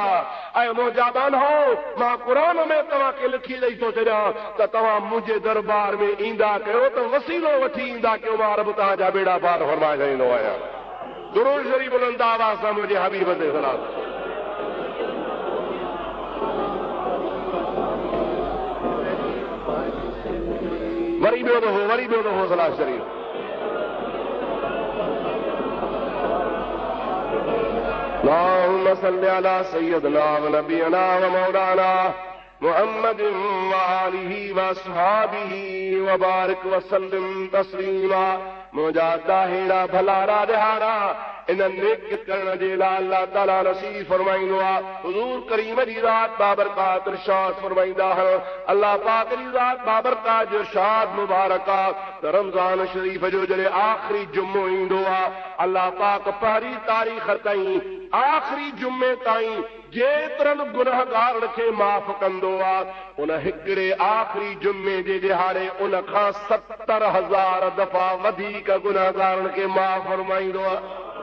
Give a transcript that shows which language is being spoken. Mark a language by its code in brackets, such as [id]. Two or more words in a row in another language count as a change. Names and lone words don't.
[sd] ऐं मुंहिंजा बानो, मां क़ुरान में तव्हांखे लिखी ॾेई थो छॾियां त तव्हां मुंहिंजे दरबार में ईंदा कयो त वसीलो वठी ईंदा कयो, मां रब तव्हांजा बेड़ा पार फरमाए छॾींदो आहियां। दुरूद शरीफ बुलंद आवाज़ सां मुंहिंजे हबीब ते सलाम। वरी ॿियो दफ़ो सलाह शरीफ। [ar] اللهم صل على سيدنا ونبينا ومولانا محمد وآله وأصحابه وبارك وسلم تسليما. [sd] मुंहिंजा दाहिड़ा भलारा ॾिहारा इन नेक करण जे लाइ अल्लाह ताला नसीब फरमाईंदो आहे। हुज़ूर करीम जी ज़ात बाबरकात इरशाद फरमाईंदा आहिनि, अल्लाह पाक जी ज़ात बाबरकात जो इरशाद मुबारक आहे त रमज़ान शरीफ़ जो जॾहिं आख़िरी जुमो ईंदो आहे, अल्लाह पाक पहिरीं तारीख़ ताईं आख़िरी जुमे ताईं जेतिरनि गुनहगारनि खे माफ़ कंदो आहे, उन हिकिड़े आख़िरी जुमे जे दिहाड़े उन खां 70,000 दफ़ा वधीक गुनहगारनि खे माफ़ फरमाईंदो आहे।